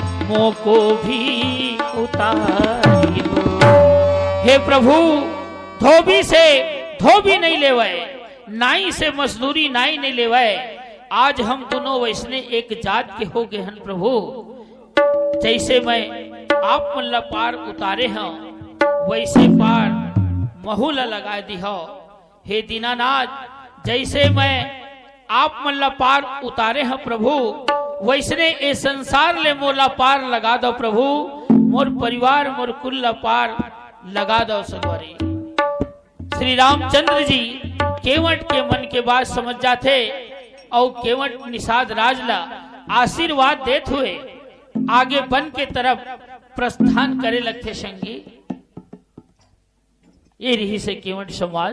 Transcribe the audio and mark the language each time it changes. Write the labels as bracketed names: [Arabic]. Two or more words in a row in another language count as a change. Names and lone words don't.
[Chhattisgarhi] मोको भी उतारियो। हे प्रभु, धोबी से धोबी नहीं लेवाए, नाई से मजदूरी नाई नहीं लेवाए। आज हम दोनों वैसने एक जात के हो गए हन प्रभु। जैसे मैं आप मन ला पार उतारे हैं, वैसे पार महुला लगा दी हो। हे दीनानाथ, जैसे मैं आप मन ला पार उतारे हैं प्रभु, वैसने ए संसार ले मोला पार लगा दो प्रभु। मोर परिवार मोर कुल ला पार लगा दो सगवरी। श्री रामचंद्र जी केवट के मन के बात समझ जाते और केवट निषाद राजला आशीर्वाद देते हुए आगे वन के तरफ प्रस्थान करे लगते संगी। ये रही से केवट संवाद।